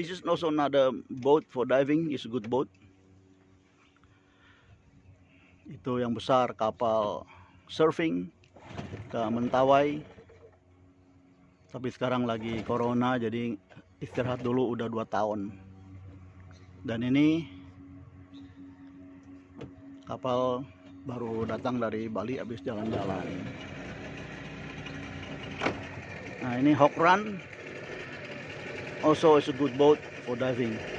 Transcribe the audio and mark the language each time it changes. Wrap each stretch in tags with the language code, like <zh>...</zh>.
<en>This is also another boat for diving. Is a good boat.</en> <id>Itu yang besar kapal surfing ke Mentawai. Tapi sekarang lagi corona jadi istirahat dulu, udah 2 tahun. Dan ini kapal baru datang dari Bali habis jalan-jalan. Nah, ini</id> <en>Hokran also is a good boat for diving.</en>